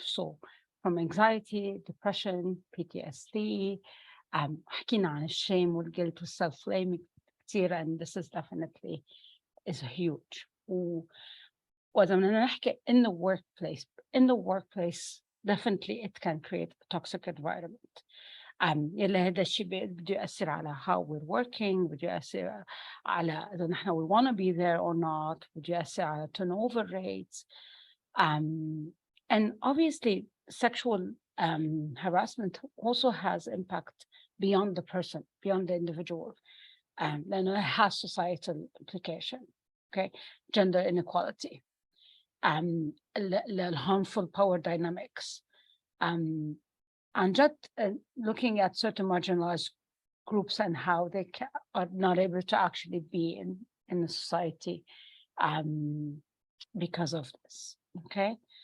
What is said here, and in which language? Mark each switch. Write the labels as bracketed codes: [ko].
[en] So from anxiety, depression, PTSD, [ar] حكينا عن الشame والguilt والself-blame كتير, [en] and this is definitely is huge. [ar] وإذا بدنا نحكي [en] in the workplace, definitely it can create a toxic environment. [ar] يلي هذا الشيء بده يأثر على [en] how we're working, [ar] بده يأثر على إذا نحن [en] we want to be there or not, [ar] بده يأثر على [en] turnover rates. And obviously sexual harassment also has impact beyond the person, beyond the individual. [ar] لأنه [en] it has societal implication, okay? Gender inequality, the harmful power dynamics, and just looking at certain marginalized groups and how they are not able to actually be in the society because of this, okay?